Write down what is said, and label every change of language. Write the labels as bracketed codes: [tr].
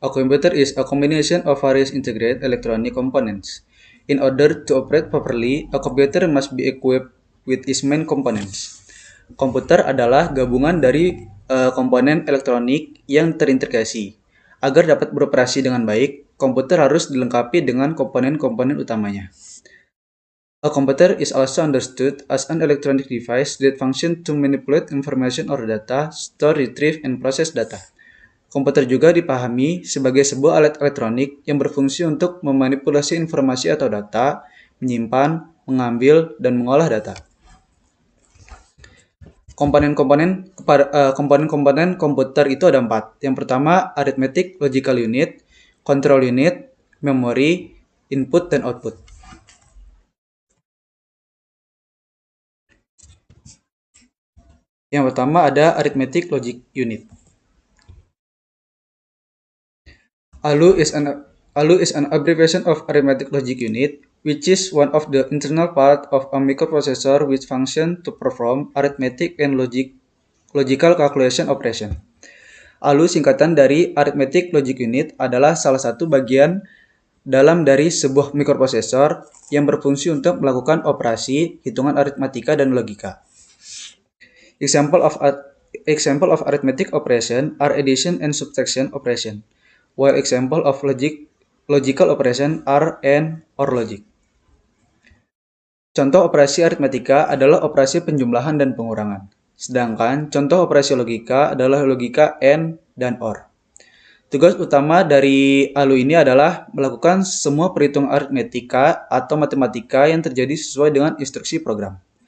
[en] A computer is a combination of various integrated electronic components. In order to operate properly, a computer must be equipped with its main components. [id] Komputer adalah gabungan dari komponen elektronik yang terintegrasi. Agar dapat beroperasi dengan baik, komputer harus dilengkapi dengan komponen-komponen utamanya. [en] A computer is also understood as an electronic device that functions to manipulate information or data, store, retrieve, and process data. [id] Komputer juga dipahami sebagai sebuah alat elektronik yang berfungsi untuk memanipulasi informasi atau data, menyimpan, mengambil, dan mengolah data. Komponen-komponen komputer itu ada 4. Yang pertama, arithmetic logical unit, control unit, memory, input, dan output. Yang pertama ada arithmetic logic unit. [en] ALU is an abbreviation of arithmetic logic unit, which is one of the internal part of a microprocessor which function to perform arithmetic and logical calculation operation. [id] ALU singkatan dari arithmetic logic unit adalah salah satu bagian dalam dari sebuah mikroprosesor yang berfungsi untuk melakukan operasi, hitungan aritmatika, dan logika. [en] Example of arithmetic operation are addition and subtraction operation, while example of logical operation are AND or logic. [id] Contoh operasi aritmatika adalah operasi penjumlahan dan pengurangan, sedangkan contoh operasi logika adalah logika AND dan OR. Tugas utama dari ALU ini adalah melakukan semua perhitungan aritmetika atau matematika yang terjadi sesuai dengan instruksi program.